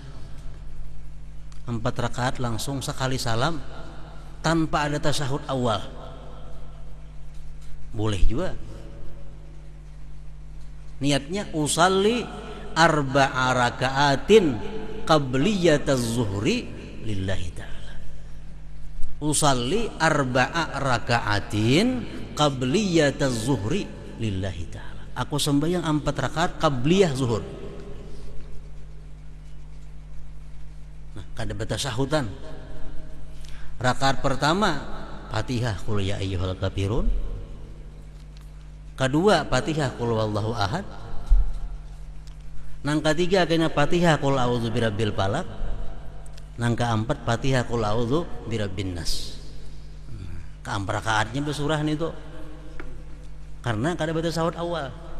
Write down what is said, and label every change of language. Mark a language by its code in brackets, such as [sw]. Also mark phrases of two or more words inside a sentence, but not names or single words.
[bjn] 4 rakaat langsung sekali salam tanpa ada tasyahud awal. Boleh juga. Niatnya [ar] أصلي 4 ركعات قبلية الظهر لله تعالى. أصلي 4 ركعات قبلية الظهر لله تعالى. [bjn] Aku sembahyang 4 rakaat qabliyah zuhur. Nah, kada batasahudan. Rakaat pertama Fatihah qul ya ayyuhal kafirun. Kedua Fatihah qul huwallahu ahad. Nang ketiga kena Fatihah qul a'udzu birabbil falaq. Nang keempat Fatihah qul a'udzu birabbin nas. Keempat rakaatnya bersurah nih tuh. Karena kada batasahud awal.